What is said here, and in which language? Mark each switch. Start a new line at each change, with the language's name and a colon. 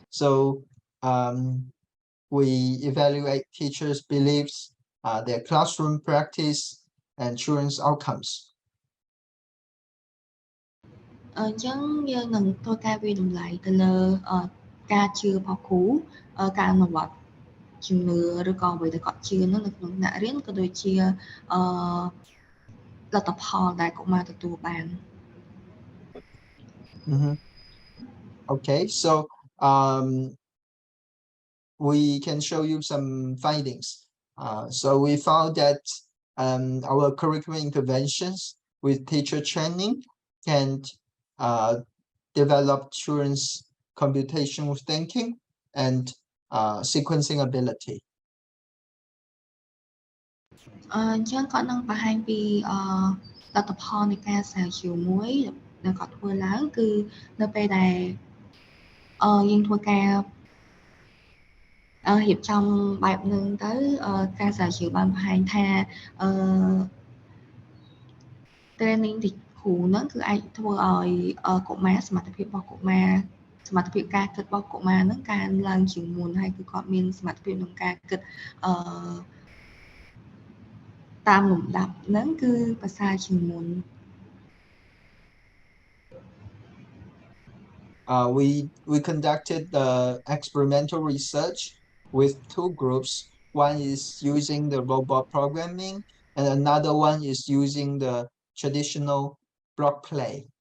English: So we evaluate teachers' beliefs, their classroom practice, and children's outcomes.
Khmer: អញ្ចឹងយើងនឹងធ្វើការវិតម្លៃទៅលើការជឿរបស់គ្រូការអនុវត្តជំនឿឬក៏អ្វីដែលគាត់ជឿនោះនៅក្នុងថ្នាក់រៀនក៏ដូចជាលទ្ធផលដែលកុមារទទួលបាន
English: Okay, so we can show you some findings. So we found that our curriculum interventions with teacher training can develop children's computational thinking and sequencing ability.
Khmer: អញ្ចឹងគាត់នឹងបង្ហាញពីលទ្ធផលនៃការស្រាវជ្រាវមួយដែលគាត់ធ្វើឡើងគឺនៅពេលដែលយើងធ្វើការរៀបចំបែបហ្នឹងទៅការស្រាវជ្រាវបានបង្ហាញថា training ទីគ្រូហ្នឹងគឺអាចធ្វើឲ្យកុមារសមត្ថភាពរបស់កុមារសមត្ថភាពការគិតរបស់កុមារហ្នឹងកើនឡើងជាងមុនហើយគឺគាត់មានសមត្ថភាពក្នុងការគិតតាមលំដាប់ហ្នឹងគឺប្រសើរជាងមុន
English: We conducted the experimental research with two groups. One is using the robot programming and another one is using the traditional block play.